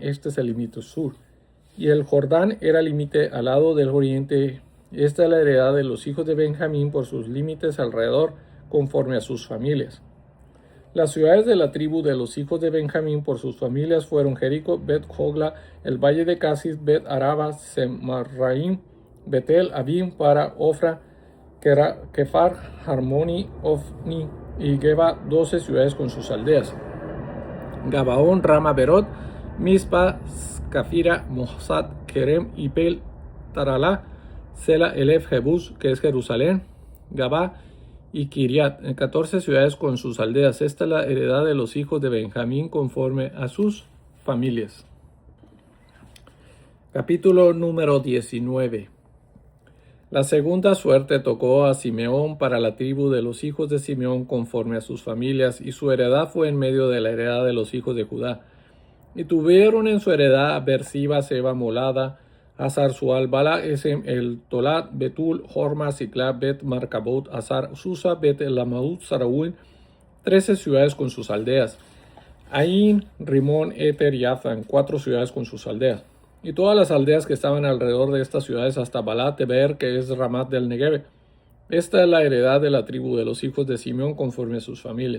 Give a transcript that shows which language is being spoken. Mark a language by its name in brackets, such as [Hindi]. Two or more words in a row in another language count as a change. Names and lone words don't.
[Spanish] Este es el límite sur, y el Jordán era límite al lado del oriente. Esta es la heredad de los hijos de Benjamín por sus límites alrededor, conforme a sus familias. Las ciudades de la tribu de los hijos de Benjamín por sus familias fueron Jericó, Bet-Jogla, el valle de Casis, Bet-Araba, Semarraim, Betel, Abim, para Ofra, Kefar, Harmoni, Ofni y Geba, 12 ciudades con sus aldeas. Gabaón, Rama, Berot, Mispa, Cafira, Mosad, Kerem y Pel, Taralá, Sela, Elef, Jebús, que es Jerusalén, Gabá y Kiriat, 14 ciudades con sus aldeas. Esta es la heredad de los hijos de Benjamín conforme a sus familias. Capítulo número 19. La segunda suerte tocó a Simeón para la tribu de los hijos de Simeón conforme a sus familias, y su heredad fue en medio de la heredad de los hijos de Judá. Y tuvieron en su heredad a Bersiba, Seba, Molada, Azar, Sual, Bala, Esem, El Tolat, Betul, Horma, Siclab, Bet, Marcabot, Azar, Susa, Bet, Lamaut, Saraúl, 13 ciudades con sus aldeas. Ain, Rimón, Eter y Athan, 4 ciudades con sus aldeas. Y todas las aldeas que estaban alrededor de estas ciudades hasta Balat, Eber, que es Ramat del Negev. Esta es la heredad de la tribu de los hijos de Simeón conforme a sus familias.